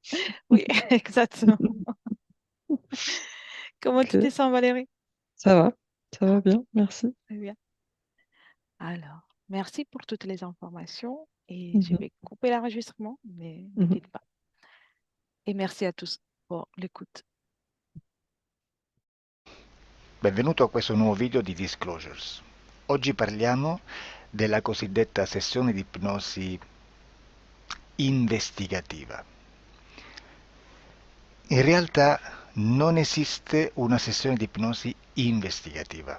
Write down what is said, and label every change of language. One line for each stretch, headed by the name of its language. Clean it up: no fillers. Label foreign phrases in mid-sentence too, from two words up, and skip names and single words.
French: Oui, exactement. Comment tu te Ok, sens, Valérie? ça va. Ça va bien, merci. Très bien. Alors, merci pour toutes les informations et je Mhm, vais couper l'enregistrement, mais ne mhm. quitte pas. Et merci à tous pour l'écoute.
Italian: Benvenuto a questo nuovo video di Disclosures. Oggi parliamo della cosiddetta sessione di ipnosi investigativa. In realtà non esiste una sessione di ipnosi investigativa.